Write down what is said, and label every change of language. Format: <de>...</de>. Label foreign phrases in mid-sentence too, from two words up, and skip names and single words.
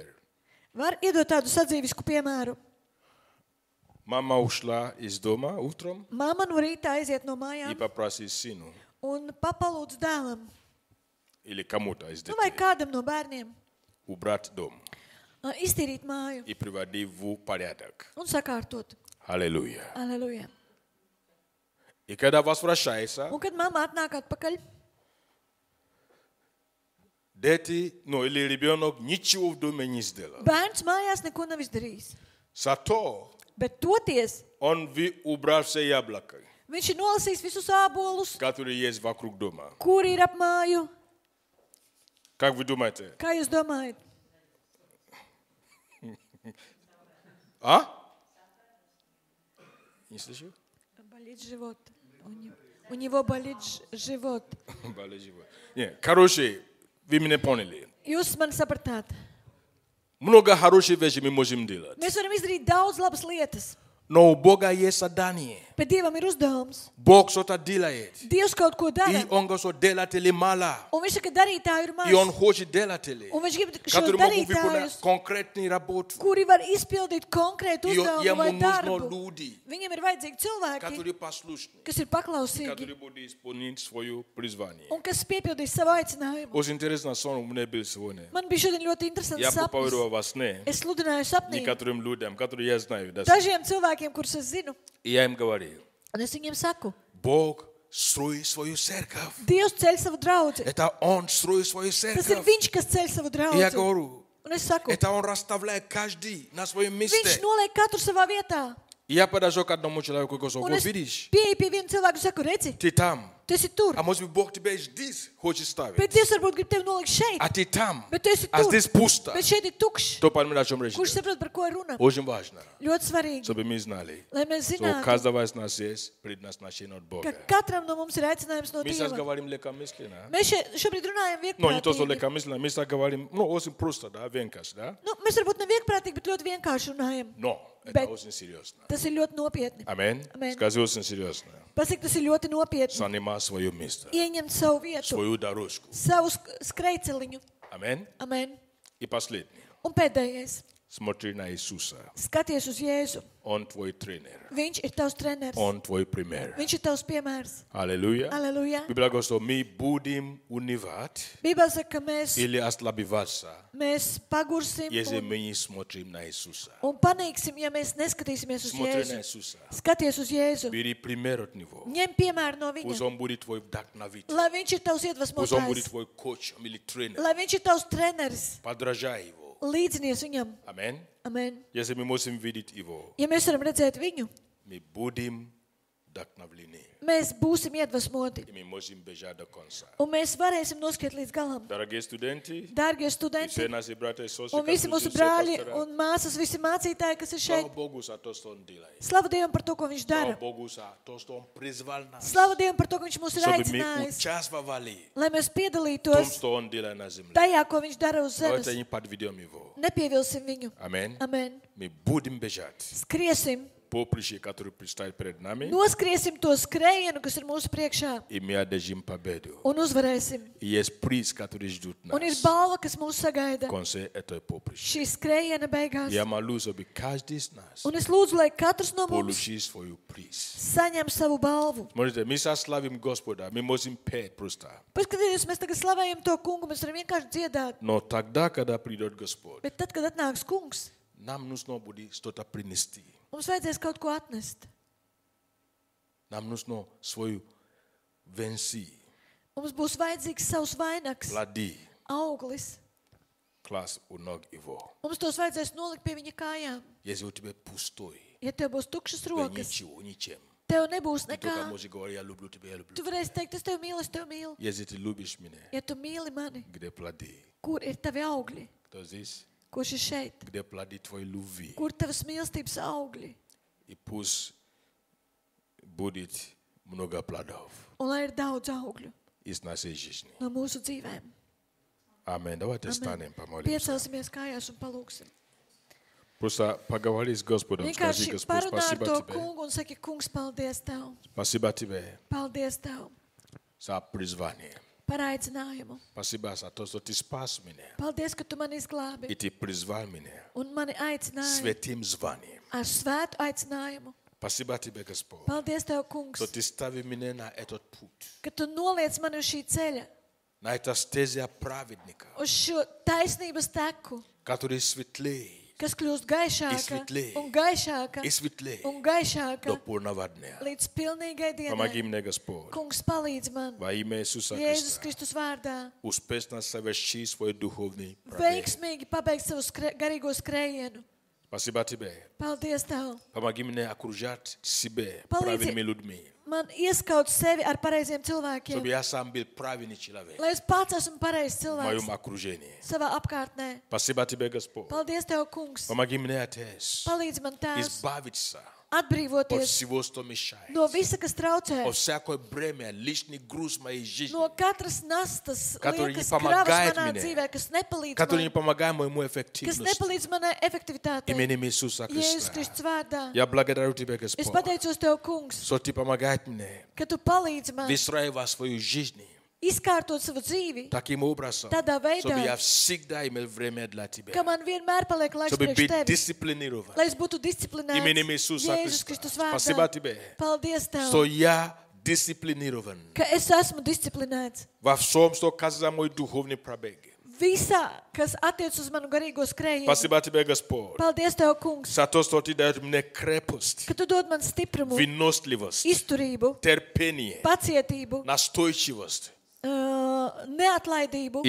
<lv>Var iedot tādu sadzīvisku piemēru.</lv> <ru>Мама ушла из дома утром</ru> <lv>Māma no rīta aiziet no</lv> <ru>и</ru> <lv>mājām</lv> <ru>попросит сыну</ru> <lv>un papalūdz dēlam,</lv> <ru>или кому-то из</ru> <lv>nu vai</lv> <ru>детей</ru> <lv>kādam no bērniem,</lv> <ru>убрать дом</ru> <lv>iztīrīt māju</lv> <ru>и приводить в порядок.</ru> <lv>un sakārtot.</lv> <ru>Аллилуйя.</ru> <lv>Aleluja.</lv> <ru>И когда возвращается,</ru> <lv>Un, kad mamma atnāk atpakaļ,</lv> <ru>дети, ну или ребенок ничего в доме не сделал.</ru> <lv>bērns mājās neko nav izdarījis.</lv> <ru>Зато</ru> <lv>Bet toties</lv> <ru>он убрал все яблоки,</ru> <lv>viņš ir nolasījis visus ābolus,</lv> <ru>которые есть вокруг дома.</ru> <lv>kuri ir ap māju.</lv> <ru>Как вы думаете?</ru> <lv>Kā jūs domājat?</lv> <ru>А? Не слышу? Болит живот. У него болит живот. Болит живот. Не, короче, вы меня поняли.</ru> <lv>Jūs mani sapratāt.</lv> <ru>Много хороших вещей мы можем делать.</ru> <lv>Mēs varam izdarīt daudz labas lietas,</lv> <ru>Но у Бога есть задание.</ru> <lv>bet Dievam ir uzdevums.</lv> <ru>Бог что-то делает.</ru> <lv>Dievs kaut ko</lv> <ru>И</ru> <lv>dara,</lv> <ru>Он говорит, делать ли мало.</ru> <lv>un viņš saka, darītāju ir</lv> <ru>И Он</ru> <lv>maz.</lv> <ru>хочет делать ли.</ru> <lv>Un viņš grib šos</lv> <ru>Которые могут выполнять</ru> <lv>darītājus,</lv> <ru>конкретную работу.</ru> <lv>kuri var izpildīt konkrētu</lv> <ru>И</ru> <lv>uzdevumu</lv> <ru>ему</ru> <lv>vai</lv> <ru>нужны</ru> <lv>darbu.</lv> <ru>люди,</ru> <lv>Viņam ir vajadzīgi cilvēki,</lv> <ru>которые послушны,</ru> <lv>kas ir paklausīgi</lv> <ru>которые будут исполнить свое призвание.</ru> <lv>un kas piepildīs savu aicinājumu.</lv> <ru>Очень интересно сон у меня был сегодня.</ru> <lv>Man bija šodien ļoti interesants</lv> <ru>Я</ru> <lv>sapnis.</lv> <ru>проповедовал во сне</ru> <lv>Es sludināju sapnī</lv> <ru>некоторым людям, которые я знаю.</ru> <lv>dažiem cilvēkiem, kurus es zinu,</lv> <ru>И я им говорил,</ru> <lv>un es viņiem saku,</lv> <ru>Бог строит свою церковь.</ru> <lv>Dievs ceļ savu draugu.</lv> <ru>Это Он строит свою</ru> <lv>Tas ir</lv> <ru>церковь.</ru> <lv>viņš, kas ceļ savu</lv> <ru>И я</ru> <lv>draugu.</lv> <ru>говорю,</ru> <lv>Un es saku,</lv> <ru>это Он расставляет каждый на своем</ru> <lv>viņš</lv> <ru>месте.</ru> <lv>noliek katru savā vietā.</lv> <ru>И я подошел к одному человеку и говорю,</ru> <lv>Un</lv> <ru>вот</ru> <lv>es</lv> <ru>видишь,</ru> <lv>pieeju pie viena cilvēka un saku, redzi,</lv> <ru>ты там.</ru> <lv>tu esi tur.</lv> <ru>А может быть, Бог тебя здесь хочет ставить.</ru> <lv>Bet Dievs varbūt grib tevi nolikt šeit.</lv> <ru>А ты там.</ru> <lv>Bet tu esi</lv> <ru>А</ru> <lv>tur.</lv> <ru>здесь пусто.</ru> <lv>Bet šeit ir tukšs.</lv> <ru>Кто понимает, о чем речь</ru> <lv>Kurš</lv> <ru>идет?</ru> <lv>saprot, par ko ir runa?</lv> <ru>Очень важно,</ru> <lv>Ļoti svarīgi,</lv> <ru>чтобы мы знали,</ru> <lv>lai mēs</lv> <ru>что у</ru> <lv>zinātu,</lv> <ru>каждого из нас есть предназначение от</ru> <lv>ka</lv> <ru>Бога.</ru> <lv>katram no mums ir aicinājums no</lv> <ru>Мы сейчас</ru> <lv>Dieva.</lv> <ru>говорим легкомысленно.</ru> <lv>Mēs šobrīd runājam</lv> <ru>Но не то, что</ru> <lv>vienkārši.</lv> <ru>легкомысленно, мы сейчас говорим, ну, очень просто, да,</ru> <lv>vienkārši, да? Nu, mēs varbūt ne vienkārši, bet ļoti vienkārši runājam.</lv> <ru>Но это</ru> <lv>Bet-</lv> <ru>очень серьезно.</ru> <lv>Tas ir ļoti nopietni.</lv> <ru>Аминь.</ru> <lv>Amen.</lv> <ru>Скажи очень серьезно.</ru> <lv>Pasaka, tas ir ļoti nopietni.</lv> <ru>Занимай свое место,</ru> <lv>Ieņemt savu vietu,</lv> <ru>свою дорожку.</ru> <lv>savu skrejceliņu.</lv> <ru>Аминь.</ru> <lv>Amen.</lv> <ru>И последнее.</ru> <lv>Un pēdējais.</lv> <ru>Смотри на Иисуса.</ru> <lv>Skaties uz Jēzu.</lv> <ru>Он твой тренер.</ru> <lv>Viņš ir tavs treneris.</lv> <ru>Он твой пример.</ru> <lv>Viņš ir tavs piemērs.</lv> <ru>Аллилуйя.</ru> <lv>Aleluja.</lv> <ru>Библия говорит, что мы будем унывать</ru> <lv>Bībelē saka, ka mēs</lv> <ru>или ослабеваться,</ru> <lv>pagursim</lv> <ru>если мы не смотрим на Иисуса.</ru> <lv>un paniksim, ja mēs neskatīsimies uz</lv> <ru>Смотри на</ru> <lv>Jēzu.</lv> <ru>Иисуса.</ru> <lv>Skaties uz Jēzu.</lv> <ru>Бери пример от Него.</ru> <lv>Ņem piemēru no</lv> <ru>Пусть</ru> <lv>viņa.</lv> <ru>Он будет твой вдохновитель.</ru> <lv>Lai viņš ir tavs</lv> <ru>Пусть Он будет</ru> <lv>iedvesmotājs.</lv> <ru>твой коуч или тренер.</ru> <lv>Lai viņš ir tavs treneris.</lv> <ru>Подражай Его.</ru> <lv>Līdzinies viņam.</lv> <ru>Аминь.</ru> <lv>Amen.</lv> <ru>Если мы можем видеть Его,</ru> <lv>Ja mēs varam redzēt viņu,</lv> <ru>мы будем вдохновлены.</ru> <lv>mēs būsim iedvesmoti.</lv> <ru>И мы можем бежать до конца.</ru> <lv>Un mēs varēsim noskriet līdz galam.</lv> <ru>Дорогие студенты,</ru> <lv>Dārgie</lv> <ru>все</ru> <lv>studenti,</lv> <ru>наши братья и сестры,</ru> <lv>un visi mūsu brāļi un māsas, visi mācītāji, kas ir</lv> <ru>слава</ru> <lv>šeit.</lv> <ru>Богу за то, что Он делает.</ru> <lv>Slavu Dievam par to, ko viņš</lv> <ru>Слава</ru> <lv>dara.</lv> <ru>Богу за то, что Он призвал нас,</ru> <lv>Slavu Dievam par to, ka viņš mūs ir</lv> <ru>чтобы мы</ru> <lv>aicinājis,</lv> <ru>участвовали</ru> <lv>lai mēs</lv> <ru>в том,</ru> <lv>piedalītos</lv> <ru>что Он делает на земле.</ru> <lv>tajā, ko viņš dara uz</lv> <ru>Давайте</ru> <lv>zemes.</lv> <ru>не подведем Его.</ru> <lv>Nepievilsim viņu.</lv> <ru>Аминь.</ru> <lv>Amen.</lv> <ru>Мы будем бежать</ru> <lv>Skriesim,</lv> <ru>поприще, которое предстоит перед нами,</ru> <lv>noskriesim to skrējienu, kas ir mūsu priekšā,</lv> <ru>и мы одержим победу.</ru> <lv>un uzvarēsim.</lv> <ru>И есть приз, который ждет</ru> <lv>Un ir</lv> <ru>нас</ru> <lv>balva, kas mūs sagaida</lv> <ru>в конце этой поприща.</ru> <lv>šī skrējiena beigās.</lv> <ru>Я молюсь, чтобы каждый из нас</ru> <lv>Un es lūdzu, lai katrs no mums</lv> <ru>получил свой приз.</ru> <lv>saņem savu balvu.</lv> <ru>Смотрите, мы славим Господа, мы можем петь просто.</ru> <lv>Paskatieties, mēs tagad slavējam to kungu, mēs varam vienkārši dziedāt.</lv> <ru>Но тогда, когда придет Господь,</ru> <lv>Bet tad, kad atnāks kungs,</lv> <ru>нам нужно будет что-то принести.</ru> <lv>mums vajadzēs kaut ko atnest.</lv> <ru>Нам нужно свою венси,</ru> <lv>Mums būs vajadzīgs savs vainags,</lv> <ru>плоды,</ru> <lv>auglis.</lv> <ru>класс у ног Его.</ru> <lv>Mums tos vajadzēs nolikt pie viņa kājām.</lv> <ru>Если у тебя пустой,</ru> <lv>Ja tev būs tukšas</lv> <ru>тебе</ru> <lv>rokas,</lv> <ru>ничего, ничем.</ru> <lv>tev nebūs</lv> <ru>Ты только</ru> <lv>nekā.</lv> <ru>можешь говорить, я люблю тебя, я люблю</ru> <lv>Tu</lv> <ru>тебя.</ru> <lv>varēsi teikt, es tev mīlu, es tev mīlu.</lv> <ru>Если ты любишь меня,</ru> <lv>Ja tu mīli mani,</lv> <ru>где плоды?</ru> <lv>kur ir tavi augļi?</lv> <ru>Кто здесь?</ru> <lv>Kurš ir šeit?</lv> <ru>Где плоды твоей любви?</ru> <lv>Kur tavas mīlestības augļi?</lv> <ru>И пусть будет много плодов</ru> <lv>Un lai ir daudz augļu</lv> <ru>из нашей жизни.</ru> <lv>no mūsu dzīvēm.</lv> <ru>Аминь. Давайте станем, помолимся.</ru> <lv>Piecelsimies kājās un palūksim.</lv> <ru>Просто поговори с Господом. Скажи,</ru> <lv>Vienkārši</lv> <ru>Господь,</ru> <lv>parunā ar</lv> <ru>спасибо</ru> <lv>to</lv> <ru>тебе.</ru> <lv>kungu un saki, kungs, paldies tev.</lv> <ru>Спасибо тебе</ru> <lv>Paldies tev</lv> <ru>за призвание.</ru> <lv>par aicinājumu.</lv> <ru>Спасибо за то, что ты спас меня.</ru> <lv>Paldies, ka tu mani izglābi</lv> <ru>И ты призвал меня</ru> <lv>un mani aicināji</lv> <ru>святым званием.</ru> <lv>ar svētu aicinājumu.</lv> <ru>Спасибо тебе, Господь,</ru> <lv>Paldies tev, kungs,</lv> <ru>что ты ставил меня на этот путь.</ru> <lv>ka tu noliec mani uz šī ceļa,</lv> <ru>На это стезя праведника,</ru> <lv>uz šo taisnības teku,</lv> <ru>который светлее</ru> <lv>kas kļūst gaišāka Izsvitlēji. un gaišāka</lv> <ru>и светлее</ru> <lv>un gaišāka</lv> <ru>до полного дня.</ru> <lv>līdz pilnīgai</lv> <ru>Помоги</ru> <lv>dienai.</lv> <ru>мне, Господь,</ru> <lv>Kungs, palīdz man</lv> <ru>во имя Иисуса</ru> <lv>Jēzus</lv> <ru>Христа,</ru> <lv>Kristus vārdā</lv> <ru>успешно совершить свой духовный пробег.</ru> <lv>veiksmīgi pabeigt savu garīgo skrējienu.</lv> <ru>Спасибо тебе.</ru> <lv>Paldies tev.</lv> <ru>Помоги мне окружать себя</ru> <lv>Palīdzi</lv> <ru>правильными людьми,</ru> <lv>man ieskaut sevi ar pareiziem</lv> <ru>чтобы</ru> <lv>cilvēkiem,</lv> <ru>я сам был правильный человек</ru> <lv>lai es pats esmu pareizs</lv> <ru>в</ru> <lv>cilvēks</lv> <ru>моем окружении.</ru> <lv>savā apkārtnē.</lv> <ru>Спасибо тебе, Господь.</ru> <lv>Paldies tev, kungs.</lv> <ru>Помоги мне, Отец,</ru> <lv>Palīdzi man tēvs</lv> <ru>избавиться</ru> <lv>atbrīvoties</lv> <ru>от всего, что мешает,</ru> <lv>no visa, kas traucē,</lv> <ru>от всякой бремя, лишний груз моей жизни,</ru> <lv>no katras nastas,</lv> <ru>Который не</ru> <lv>liekas</lv> <ru>помогает</ru> <lv>kravas manā</lv> <ru>мне,</ru> <lv>dzīvē, kas nepalīdz</lv> <ru>который не</ru> <lv>man,</lv> <ru>помогает моему</ru> <lv>kas</lv> <ru>эффективности.</ru> <lv>nepalīdz manai efektivitātei.</lv> <ru>Именем Иисуса</ru> <lv>Jēzus</lv> <ru>Христа.</ru> <lv>Kristus vārdā.</lv> <ru>Я благодарю тебя,</ru> <lv>Es</lv> <ru>Господь,</ru> <lv>pateicos tev, kungs,</lv> <ru>что ты помогаешь мне</ru> <lv>ka tu palīdzi man</lv> <ru>выстраивать свою жизнь</ru> <lv>izkārtot savu dzīvi</lv> <ru>таким образом,</ru> <lv>tādā</lv> <ru>чтобы</ru> <lv>veidā,</lv> <ru>я всегда имел время для тебя,</ru> <lv>ka man vienmēr paliek laiks</lv> <ru>чтобы</ru> <lv>priekš</lv> <ru>быть</ru> <lv>tevis,</lv> <ru>дисциплинирован.</ru> <lv>lai es būtu disciplinēts.</lv> <ru>Именем Иисуса</ru> <lv>Jēzus</lv> <ru>Христа.</ru> <lv>Kristus</lv> <ru>Спасибо</ru> <lv>vārdā.</lv> <ru>тебе,</ru> <lv>Paldies</lv> <ru>что</ru> <lv>tev,</lv> <ru>я дисциплинирован</ru> <lv>ka es esmu disciplinēts.</lv> <ru>во всем, что касается мой духовный пробег.</ru> <lv>Visā, kas attiec uz manu garīgo skrējienu.</lv> <ru>Спасибо тебе, Господь,</ru> <lv>Paldies tev, kungs,</lv> <ru>за то, что ты даешь мне крепость,</ru> <lv>ka tu dod man stiprumu,</lv> <ru>выносливость,</ru> <lv>izturību,</lv> <ru>терпение,</ru> <lv>pacietību,</lv> <ru>настойчивость,</ru> <lv>neatlaidību,</lv>